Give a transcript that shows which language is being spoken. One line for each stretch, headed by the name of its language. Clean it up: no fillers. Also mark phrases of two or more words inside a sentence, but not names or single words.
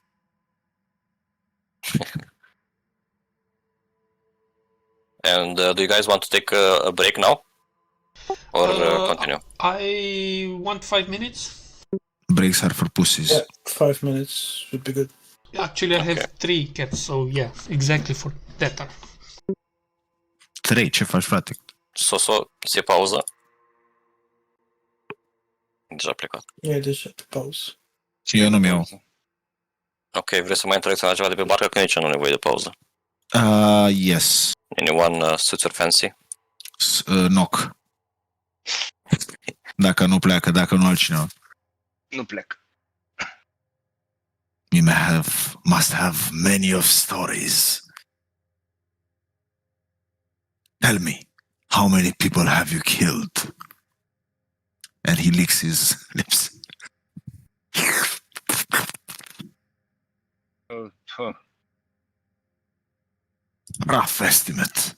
English: And do you guys want to take a break now? Or continue? I want 5 minutes. Breaks are for pussies. Yeah, 5 minutes would be good. Actually, I have 3 cats, so yeah, exactly for that. 3,
Romanian: ce faci, frate? Soso, ție pauză. Deja a plecat.
English: Yeah, just have to pause.
Romanian: Eu nu-mi iau. Ok, vrei să mai interacționăm ceva de pe barcă? Că nici nu am nevoie de pauză.
English: Yes. Anyone suits your fancy? Knock.
Romanian: Dacă nu pleacă, dacă nu altcineva. Nu plec.
English: You must have many of stories. Tell me, how many people have you killed? And he licks his lips. Rough estimate.